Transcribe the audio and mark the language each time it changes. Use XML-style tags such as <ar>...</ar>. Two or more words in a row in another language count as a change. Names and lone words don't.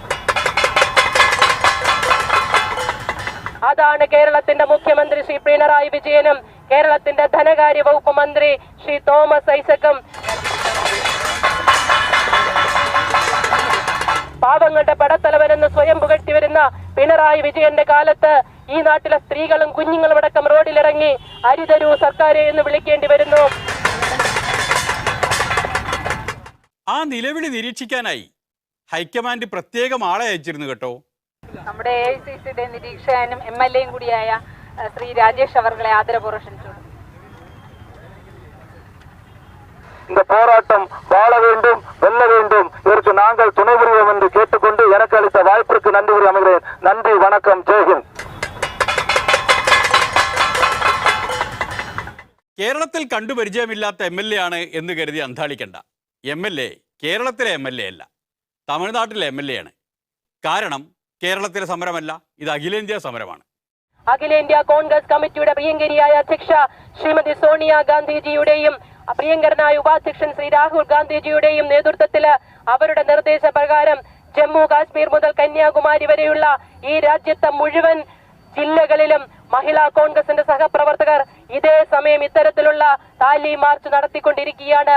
<ml>അതാണ് കേരളത്തിന്റെ മുഖ്യമന്ത്രി ശ്രീ പിണറായി വിജയനും കേരളത്തിന്റെ ധനകാര്യ വകുപ്പ് മന്ത്രി ശ്രീ തോമസ് ഐസക്കും പാവങ്ങളുടെ പടത്തലവനെന്ന് സ്വയം പുകഴ്ത്തി വരുന്ന പിണറായി വിജയന്റെ കാലത്ത് ഈ നാട്ടിലെ സ്ത്രീകളും കുഞ്ഞുങ്ങളും അടക്കം റോഡിലിറങ്ങി അരിതരൂ സർക്കാരെ എന്ന് വിളിക്കേണ്ടി വരുന്നു. ആ നിലവിളി നിരീക്ഷിക്കാനായി ഹൈക്കമാൻഡ് പ്രത്യേകം ആളെ അയച്ചിരുന്നു കേട്ടോ. നമ്മുടെ AICCയുടെ നിരീക്ഷകനും MLA-യും കൂടിയായ ശ്രീ രാജേഷ് അവർകളെ ആദരപൂർവ്വം ക്ഷണിച്ചു.</ml> <ta>இந்த போராட்டம் வாழ வேண்டும், வெல்ல வேண்டும். இதற்கு நாங்கள் துணை புரிவோம் என்று கேட்டுக்கொண்டு எனக்கு அளித்த வாய்ப்பிற்கு நன்றி கூறி அமைகிறேன். நன்றி, வணக்கம், ஜெய்ஹிந்த்.</ta> <ml>കേരളത്തിൽ കണ്ടുപരിചയമില്ലാത്ത MLA ആണ് എന്ന് കരുതി അന്താളിക്കണ്ട. MLA കേരളത്തിലെ MLA അല്ല, തമിഴ്നാട്ടിലെ MLA ആണ്. കാരണം കേരളത്തിലെ സമരമല്ല, ഇത് അഖിലേന്ത്യാ സമരമാണ്. അഖിലേന്ത്യാ കോൺഗ്രസ് കമ്മിറ്റിയുടെ പ്രിയങ്കരിയായ അധ്യക്ഷ ശ്രീമതി സോണിയ ഗാന്ധിജിയുടെയും പ്രിയങ്കരനായ ഉപാധ്യക്ഷൻ ശ്രീ രാഹുൽ ഗാന്ധിജിയുടെയും നേതൃത്വത്തിൽ അവരുടെ നിർദ്ദേശപ്രകാരം ജമ്മു കാശ്മീർ മുതൽ കന്യാകുമാരി വരെയുള്ള ഈ രാജ്യത്തെ മുഴുവൻ ജില്ലകളിലും മഹിളാ കോൺഗ്രസിന്റെ സഹപ്രവർത്തകർ ഇതേ സമയം ഇത്തരത്തിലുള്ള താലി മാർച്ച് നടത്തിക്കൊണ്ടിരിക്കുകയാണ്.</ml>